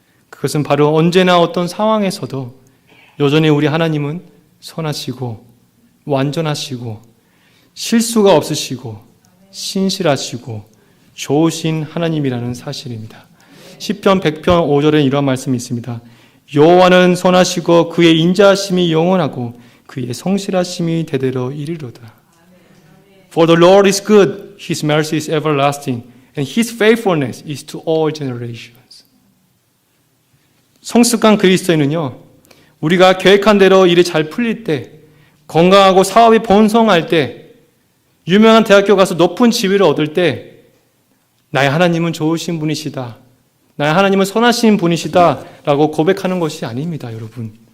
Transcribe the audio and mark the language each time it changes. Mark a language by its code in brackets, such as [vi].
[ko] 그것은 바로 언제나 어떤 상황에서도 여전히 우리 하나님은 선하시고 완전하시고 실수가 없으시고 신실하시고 좋으신 하나님이라는 사실입니다. 시편 100편 5절에 이러한 말씀이 있습니다. 여호와는 선하시고 그의 인자하심이 영원하고 그의 성실하심이 대대로 이르리로다. [en] For the Lord is good, His mercy is everlasting, and His faithfulness is to all generations. [ko] 성숙한 그리스도인은요, 우리가 계획한 대로 일이 잘 풀릴 때, 건강하고 사업이 번성할 때, 유명한 대학교 가서 높은 지위를 얻을 때, 나의 하나님은 좋으신 분이시다, 나의 하나님은 선하신 분이시다 라고 고백하는 것이 아닙니다, 여러분.